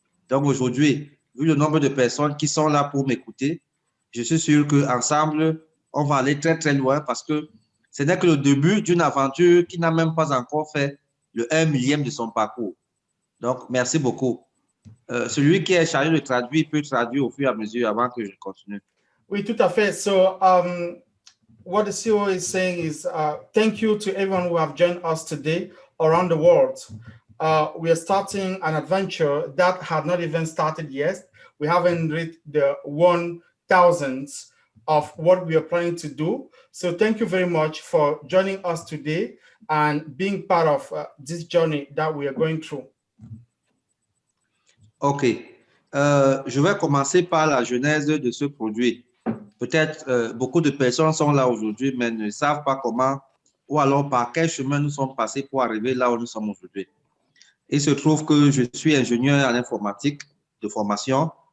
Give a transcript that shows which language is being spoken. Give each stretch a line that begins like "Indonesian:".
French: Donc aujourd'hui, vu le nombre de personnes qui sont là pour m'écouter, je suis sûr qu'ensemble, on va aller très, très loin parce que ce n'est que le début d'une aventure qui n'a même pas encore fait le 1 millième de son parcours. Donc, merci beaucoup. Celui qui est chargé de traduire peut traduire au fur et à mesure avant que je continue. Oui, tout à fait.
English: So, what the CEO is saying is thank you to everyone who have joined us today around the world. We are starting an adventure that had not even started yet. We haven't reached the 1,000th of what we are planning to do. So thank you very much for joining us today and being part of this journey that we are going through. OK.
French: Je vais commencer par la genèse de ce produit. Peut-être beaucoup de personnes sont là aujourd'hui, mais ne savent pas comment ou alors par quel chemin nous sommes passés pour arriver là où nous sommes aujourd'hui. Il se trouve que je suis ingénieur en informatique de formation.